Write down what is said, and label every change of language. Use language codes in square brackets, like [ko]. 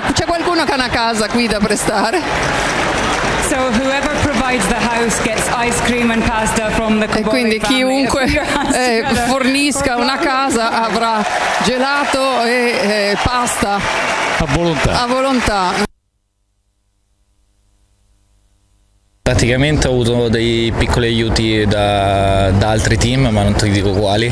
[it] C'è qualcuno che ha una casa qui da prestare? [en] So whoever provides the house gets ice cream and pasta from the Cobolli. [it] E quindi chiunque fornisca una casa avrà gelato e pasta a volontà. A volontà. Praticamente ho avuto dei piccoli aiuti da altri team, ma non ti dico quali.